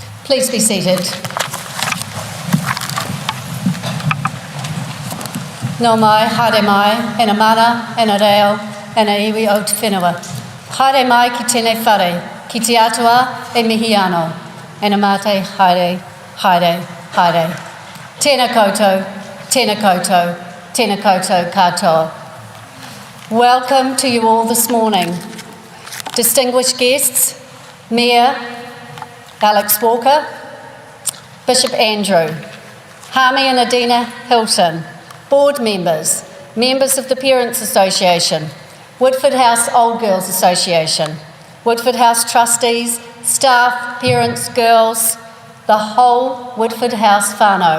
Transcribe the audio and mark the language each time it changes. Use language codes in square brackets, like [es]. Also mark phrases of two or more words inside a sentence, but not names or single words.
[en] Please be seated. [mi] Nō mai, haere mai, ena mana, ena reo, ena iwi o te whenua. Haere mai ki tēnei whare, ki te atua e mihi anō. Ena mate, haere, haere, haere. Tēnā koutou, tēnā koutou, tēnā koutou katoa. [en] Welcome to you all this morning. Distinguished guests, Mayor Alex Walker, Bishop Andrew, Harmy and Adina Hilton, board members, members of the Parents Association, Woodford House Old Girls Association, Woodford House trustees, staff, parents, girls, the whole Woodford House whānau.